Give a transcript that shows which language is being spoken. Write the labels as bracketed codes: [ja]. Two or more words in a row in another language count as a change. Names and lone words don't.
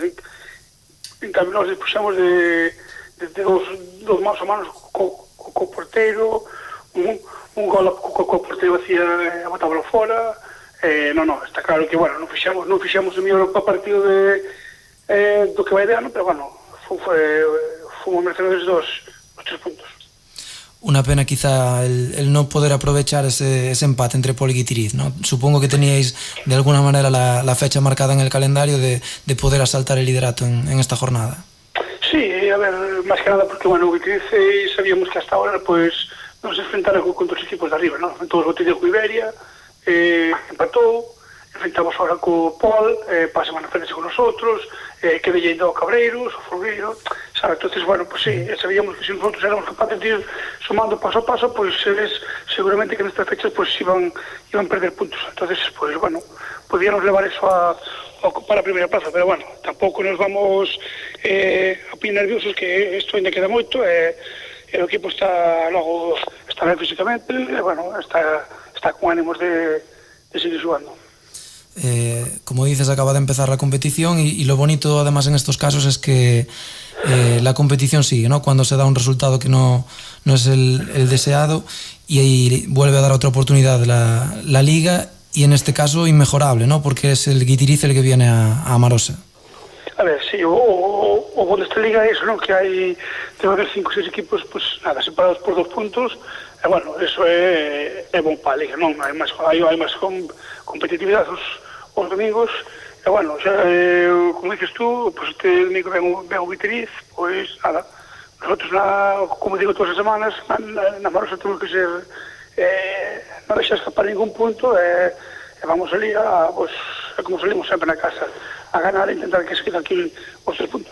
[gl] En cambio, nós despuxamos de dos manos a manos co porteiro, un gol co porteiro hacía a botábalo fora, non, está claro que, bueno, non fixamos o mellor partido do que vai de ano, pero, bueno, fomos merecedores dos 3 puntos. [es] Una pena quizá el no poder aprovechar ese empate entre Pol y Guitiriz, ¿no? Supongo que teníais de alguna manera la fecha marcada en el calendario de poder asaltar el liderato en esta jornada. Sí, a ver, más que nada porque, bueno, Guitiriz sabíamos que hasta ahora pues nos enfrentara con os equipos de arriba, ¿no? Enfrentamos o Tidio con Iberia, empatou, enfrentamos ahora co Pol, para semana frente con nosotros, que veía o Cabreiros, o Folgueiro, sabe? Entonces, bueno, pues sí, sabíamos que si nosotros éramos capaces de ir sumando paso a paso, pues eles seguramente que en estas fechas pues iban a perder puntos. Entonces, pues bueno, [gl] podíamos levar eso a ocupar a primeira plaza, pero bueno, tampouco nos vamos a poner nerviosos, que isto ainda queda moito, o equipo está ben físicamente, bueno, [es] está con ánimos de seguir jugando. Como dices, acaba de empezar la competición y lo bonito además en estos casos es que la competición sigue, ¿no? Cuando se da un resultado que no es el deseado y ahí vuelve a dar otra oportunidad la liga, y en este caso inmejorable, ¿no? Porque es el Guitiriz el que viene a Amarosa. [gl] A ver, sí, o bueno, esta liga é eso, ¿no? Que debe haber 5 ou 6 equipos, pues nada, separados por 2 puntos, e bueno, eso é bon para a liga, non? Hai máis competitividade os domingos, e bueno, xa, [es] como dices tú, [gl] pues este domingo ven o Guitiriz, pois nada, nosotros, como digo todas as semanas, na Marosa temos que ser, non deixar escapar ningún punto, e vamos ali pues, como salimos sempre na casa, a ganar e intentar que se quede aquí os 3 puntos.